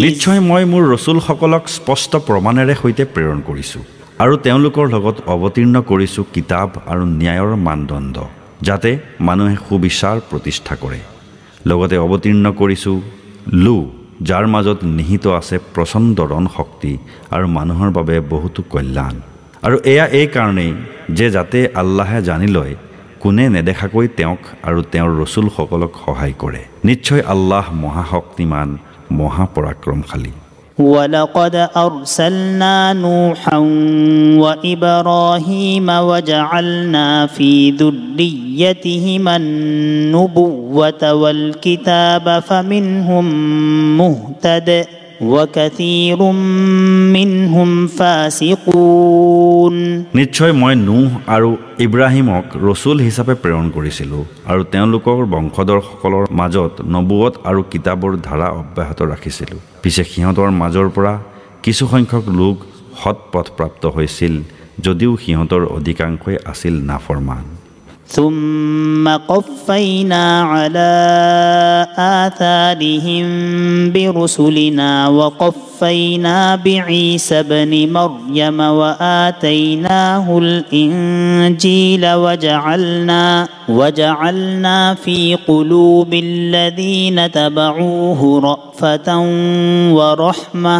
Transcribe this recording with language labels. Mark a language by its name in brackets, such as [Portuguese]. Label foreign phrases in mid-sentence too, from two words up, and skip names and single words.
[Assamese] নিশ্চয় মই মোৰ ৰসুলসকলক স্পষ্ট প্ৰমাণেৰে সৈতে প্ৰেৰণ কৰিছোঁ আৰু তেওঁলোকৰ লগত অৱতীৰ্ণ কৰিছোঁ কিতাপ আৰু ন্যায়ৰ মানদণ্ড যাতে মানুহে সুবিচাৰ প্ৰতিষ্ঠা কৰে লগতে অৱতীৰ্ণ কৰিছোঁ যাৰ মাজত নিহিত আছে প্ৰচণ্ড ৰণ শক্তি আৰু মানুহৰ বাবে বহুতো কল্যাণ আৰু এয়া এই কাৰণেই যে যাতে আল্লাহে জানি লয় কোনে নেদেখাকৈ তেওঁক আৰু তেওঁৰ ৰসুলসকলক সহায় কৰে নিশ্চয় আল্লাহ মহাশক্তিমান মহাপৰাক্ৰমশালী [Arabic] ولقد أرسلنا نوحا وإبراهيم وجعلنا في ذريتهما النبوة والكتاب فمنهم مهتد وكثير منهم فاسقون [Assamese] নিশ্চয় মই নূহ আৰু ইব্ৰাহিমক ৰসুল হিচাপে প্ৰেৰণ কৰিছিলোঁ আৰু তেওঁলোকৰ বংশধৰসকলৰ মাজত নবুৱত আৰু কিতাপৰ ধাৰা অব্যাহত ৰাখিছিলোঁ পিছে সিহঁতৰ মাজৰ পৰা কিছু সংখ্যক লোক সৎপথপ্ৰাপ্ত হৈছিল যদিও সিহঁতৰ অধিকাংশই আছিল নাফৰমান [Arabic] ثم قفينا على آثارهم برسلنا وقفينا بعيسى ابن مريم وآتيناه الإنجيل وجعلنا في قلوب الذين تبعوه رأفة ورحمة